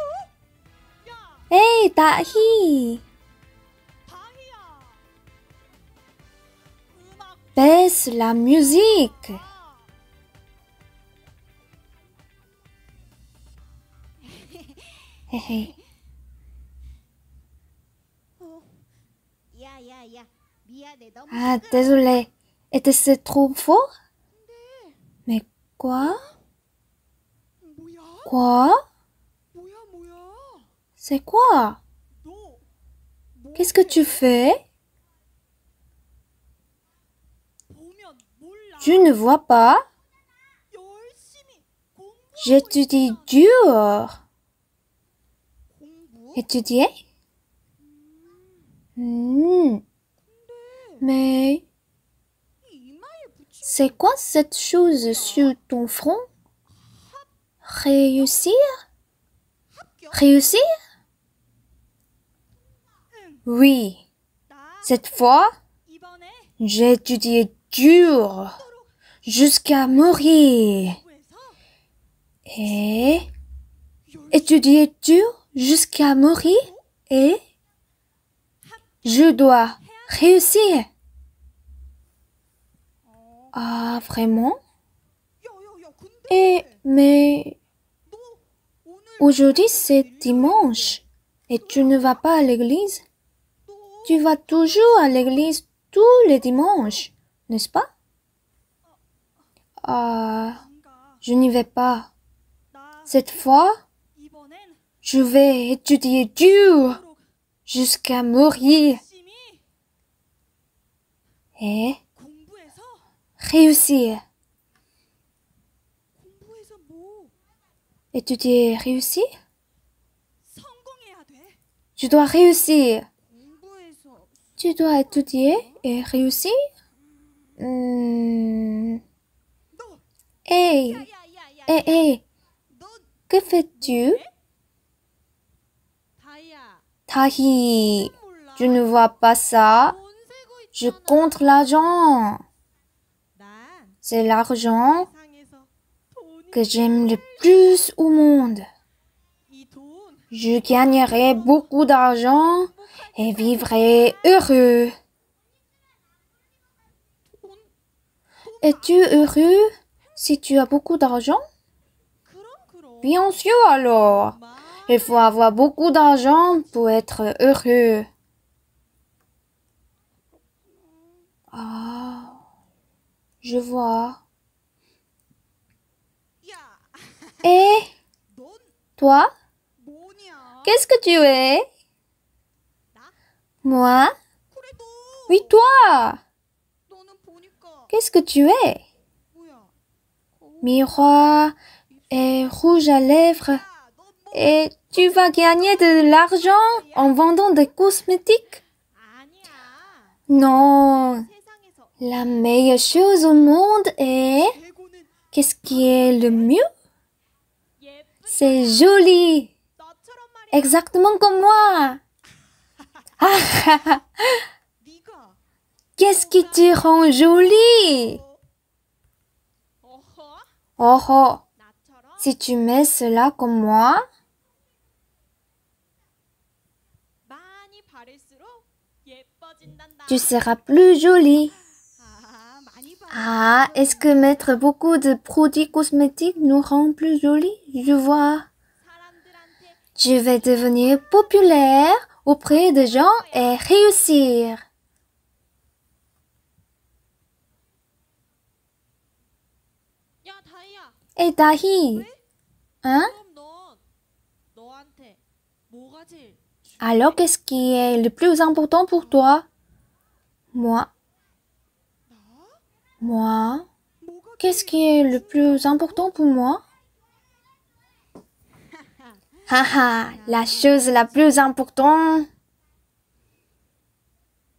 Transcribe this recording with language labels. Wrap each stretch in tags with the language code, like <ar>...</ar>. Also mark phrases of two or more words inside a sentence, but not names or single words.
<fr>Hey, Dahi.</fr> <ko>다희야. 음악</ko> <fr>Baisse la musique. Hey.</fr> <ko>야야야 미안해 너무</ko> <fr>Ah, désolé. Était-ce trop fort? Mais quoi?</fr> <ko>뭐야?</ko> <fr>Quoi?</fr> <ko>뭐야?</ko> <fr>C'est quoi?</fr> <ko>너</ko> <fr>Qu'est-ce que tu fais?</fr> <ko>보면 몰라.</ko> <fr>Tu ne vois pas?</fr> <ko>열심히</ko> <fr>J'étudie dur.</fr> <ko>공부.</ko> <fr>Étudier? Mais</fr> <ko>이마에 붙이고</ko> <fr>c'est quoi cette chose sur ton front? Réussir? Réussir? Oui.</fr> <ko>나</ko> <fr>Cette fois,</fr> <ko>이번에</ko> <fr>j'ai étudié dur jusqu'à mourir.</fr> <ko>공부해서</ko> <fr>Et étudier dur jusqu'à mourir et je dois réussir. Ah, vraiment?</fr> <ko>야야야 근데</ko> <fr>Et mais</fr> <ko>너 오늘</ko> <fr>aujourd'hui c'est dimanche et tu ne vas pas à l'église?</fr> <ko>너</ko> <fr>Tu vas toujours à l'église tous les dimanches, n'est-ce pas? Ah,</fr> <ko>안 가.</ko> <fr>je n'y vais pas.</fr> <ko>나</ko> <fr>Cette fois,</fr> <ko>이번엔</ko> <fr>je vais étudier dur</fr> <ko>도록</ko> <fr>jusqu'à mourir</fr> <ko>열심히</ko> <fr>et</fr> <ko>공부해서</ko> <fr>réussir.</fr> <ko>공부해서 뭐</ko> <fr>Étudier, réussir?</fr> <ko>성공해야 돼.</ko> <fr>Tu dois réussir.</fr> <ko>공부해서</ko> <fr>Tu dois étudier et réussir?</fr> <ko>너</ko> <fr>Hey,</fr> <ko>야야야야</ko> <fr>hey,</fr> <ko>너</ko> <fr>que fais-tu?</fr> <ko>다이야</ko> <fr>Tahi,</fr> <ko>몰라.</ko> <fr>tu ne vois pas ça?</fr> <ko>돈 세고</ko> <fr>Je</fr> <ko>있잖아.</ko> <fr>compte l'argent.</fr> <ko>난</ko> <fr>C'est l'argent</fr> <ko>세상에서 돈이</ko> <fr>que j'aime le plus au monde.</fr> <ko>이 돈</ko> <fr>Je gagnerai beaucoup d'argent et vivrai heureux. Es-tu heureux si tu as beaucoup d'argent?</fr> <ko>그럼</ko> <fr>Bien sûr alors.</fr> <ko>마</ko> <fr>Il faut avoir beaucoup d'argent pour être heureux. Ah, je vois.</fr> <ko>야,</ko> <fr>Et</fr> <ko>넌</ko> <fr>toi,</fr> <ko>뭐냐?</ko> <fr>qu'est-ce que tu es? Moi?</fr> <ko>그래도</ko> <fr>Oui, toi.</fr> <ko>너는 보니까</ko> <fr>Qu'est-ce que tu es?</fr> <ko>뭐야?</ko> <fr>Miroir et rouge à lèvres.</fr> <ko>야, 너 뭐?</ko> <fr>Et tu vas gagner de l'argent en vendant des cosmétiques?</fr> <ko>아니야.</ko> <fr>Non.</fr> <ko>세상에서</ko> <fr>La meilleure chose au monde est...</fr> <ko>최고는</ko> <fr>Qu'est-ce qui est le mieux?</fr> <ko>예쁜</ko> <fr>C'est joli.</fr> <ko>너처럼 말이야.</ko> <fr>Exactement comme moi. Ah,</fr> <ko>네가</ko> <fr>qu'est-ce qui te rend jolie?</fr> <ko>어허</ko> <fr>Oh, oh,</fr> <ko>나처럼</ko> <fr>si tu mets cela comme moi,</fr> <ko>많이 바를수록 예뻐진단다.</ko> <fr>tu seras plus jolie.</fr> <ko>많이 바르.</ko> <fr>Ah, est-ce que mettre beaucoup de produits cosmétiques nous rend plus jolis? Je vois.</fr> <ko>사람들한테</ko> <fr>Je vais devenir populaire auprès des gens et réussir.</fr> <ko>야 다이야.</ko> <fr>Et Dahi, hein?</fr> <ko>그럼 넌 너한테 뭐가 제일</ko> <fr>Alors qu'est-ce qui est le plus important pour toi? Moi. Moi? 뭐가 Qu'est-ce qui est le plus important pour moi? Haha, la chose la plus importante.</fr>